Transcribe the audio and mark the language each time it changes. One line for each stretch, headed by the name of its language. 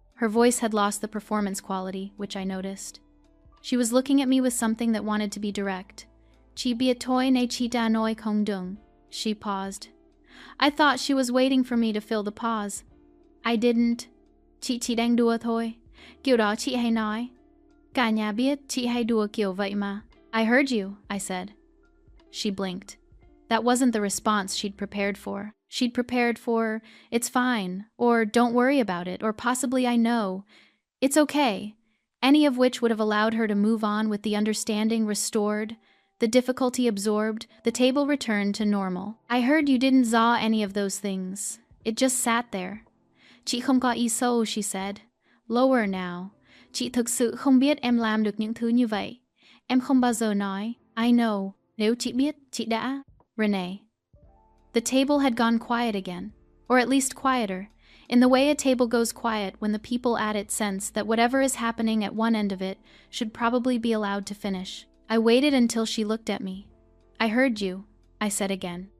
English: Her voice had lost the performance quality, which I noticed. She was looking at me with something that wanted to be direct.
Vietnamese: Chi bia toi ne chi da noi kong dung.
English: She paused. I thought she was waiting for me to fill the pause. I didn't.
Vietnamese: Chị chỉ đang đùa thôi. Kiểu đó chị hay nói. Cả nhà biết chị hay đùa kiểu vậy mà.
English: I heard you, I said. She blinked. That wasn't the response she'd prepared for. She'd prepared for, "It's fine," or "Don't worry about it," or possibly "I know." "It's okay." Any of which would have allowed her to move on with the understanding restored, the difficulty absorbed, the table returned to normal. I heard you didn't zaw any of those things. It just sat there.
Vietnamese: Chị không có ý xấu,
English: she said. Lower now.
Vietnamese: Chị thực sự không biết em làm được những thứ như vậy. Em không bao giờ nói,
English: I know.
Vietnamese: Nếu chị biết, chị đã. Renee.
English: The table had gone quiet again, or at least quieter, in the way a table goes quiet when the people at it sense that whatever is happening at one end of it should probably be allowed to finish. I waited until she looked at me. I heard you, I said again.